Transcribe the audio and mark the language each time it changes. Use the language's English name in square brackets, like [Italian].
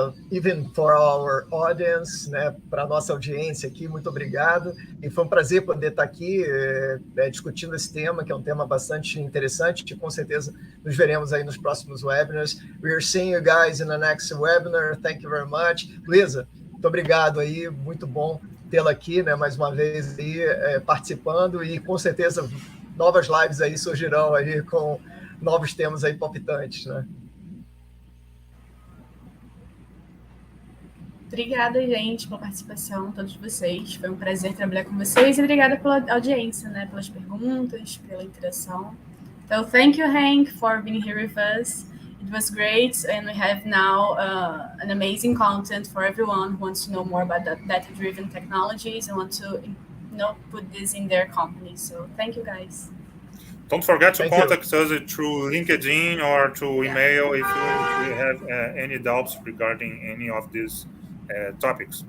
[English] Even for our audience, [Portuguese] né, para a nossa audiência aqui, muito obrigado. E foi um prazer poder estar aqui discutindo esse tema, que é um tema bastante interessante, e com certeza nos veremos aí nos próximos webinars. [English] We are seeing you guys in the next webinar. Thank you very much. [Portuguese] Luísa, muito obrigado aí, muito bom tê-la aqui, né, mais uma vez aí, participando, e com certeza novas lives aí surgirão aí com novos temas aí palpitantes, né? Obrigada, gente, pela participação, todos vocês. Foi um prazer trabalhar com vocês e obrigada pela audiência, né? Pelas perguntas, pela interação. [English] So, thank you, Henk, for being here with us. It was great, and we have now an amazing content for everyone who wants to know more about data-driven technologies and want to, put this in their company. So, thank you, guys. Don't forget to contact us through LinkedIn or through email if you have any doubts regarding any of these topics.